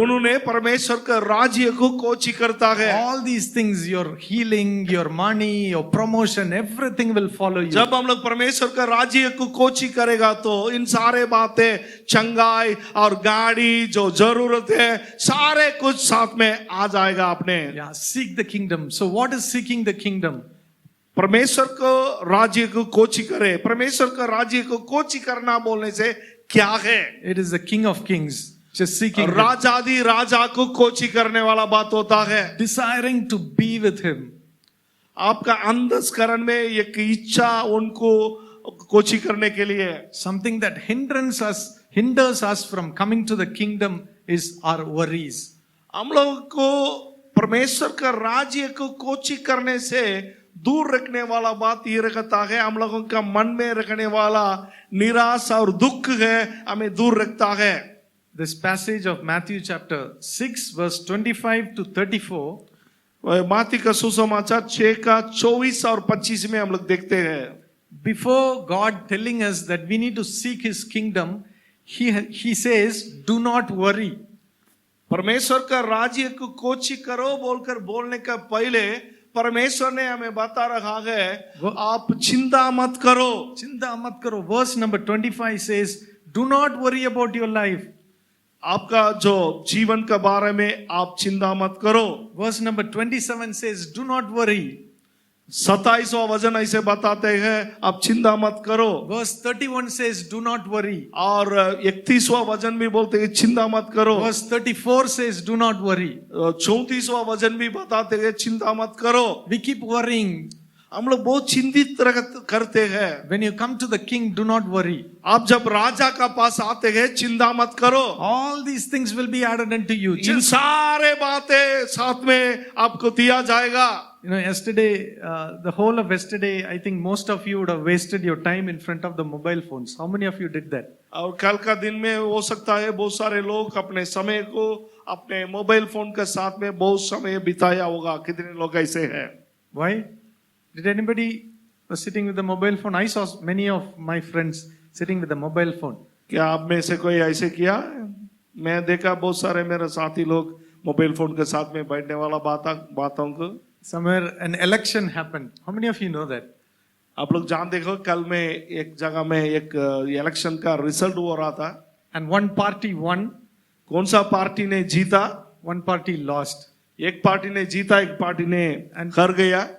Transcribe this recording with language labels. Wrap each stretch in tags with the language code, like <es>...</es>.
<hi>उन्होंने परमेश्वर का राज्य को कोची करता है।</hi> <en>All these things, your healing, your money, your promotion, everything will follow you.</en> <hi>जब हम लोग परमेश्वर का राज्य को कोची करेगा तो इन सारे बातें चंगाई और गाड़ी जो जरूरत है सारे कुछ साथ में आ जाएगा अपने।</hi> <en>Yeah, seek the kingdom. So what is seeking the kingdom?</en> <hi>परमेश्वर को राज्य को कोची करे। परमेश्वर का राज्य को कोची करना बोलने से क्या है?</hi> <en>It is the King of Kings. Just seeking him.</en> <hi>राजादी राजा को कोची करने वाला बात होता है।</hi> <en>Desiring to be with him.</en> <hi>आपका अंतःकरण में एक इच्छा उनको कोची करने के लिए।</hi> <en>Something that hinders us from coming to the kingdom is our worries.</en> <hi>हम लोग को परमेश्वर का राज्य को कोची करने से दूर रखने वाला बात ये रहता है। हम लोगों का मन में रखने वाला निराशा और दुख है हमें दूर रखता है।</hi> <en>This passage of Matthew chapter 6 verse 25 to 34.</en> <hi>माती का सुसमाचार 6 का 24 और 25 में हम लोग देखते हैं।</hi> <en>Before God telling us that we need to seek his kingdom, he says, do not worry.</en> <hi>परमेश्वर का राज्य को कोची करो बोलकर बोलने का पहले परमेश्वर ने हमें बता रहा है आप चिंता मत करो। चिंता मत करो।</hi> <en>Verse number 25 says, do not worry about your life.</en> <hi>आपका जो जीवन के बारे में आप चिंता मत करो।</hi> <en>Verse number 27 says, do not worry.</en> <hi>27वां वचन ऐसे बताते हैं आप चिंता मत करो।</hi> <en>Verse 31 says, do not worry.</en> <hi>और 31वां वचन भी बोलते हैं चिंता मत करो।</hi> <en>Verse 34 says, do not worry.</en> <hi>34वां वचन भी बताते हैं चिंता मत करो।</hi> <en>We keep worrying.</en> <hi>हम लोग बहुत चिंतित करते हैं।</hi> <en>When you come to the king, do not worry.</en> <hi>आप जब राजा का पास आते हैं चिंता मत करो।</hi> <en>All these things will be added unto you.</en> <hi>इन सारे बातें साथ में आपको दिया जाएगा।</hi> <en>You know, yesterday, the whole of yesterday, I think most of you would have wasted your time in front of the mobile phones. How many of you did that?</en> <hi>और कल का दिन में हो सकता है बहुत सारे लोग अपने समय को अपने मोबाइल फोन के साथ में बहुत समय बिताया होगा। कितने लोग ऐसे हैं?</hi> <en>Why? Did anybody was sitting with the mobile phone? I saw many of my friends sitting with the mobile phone.</en> <hi>क्या आप में से कोई ऐसे किया? मैं देखा बहुत सारे मेरे साथी लोग मोबाइल फोन के साथ में बैठने वाला बातों को।</hi> <en>Somewhere an election happened. How many of you know that?</en> <hi>आप लोग जानते हो कल में एक जगह में एक इलेक्शन का रिजल्ट हो रहा था।</hi> <en>And one party won.</en> <hi>कौन सा पार्टी ने जीता?</hi> <en>One party lost.</en> <hi>एक पार्टी ने जीता एक पार्टी ने हार गया।</hi>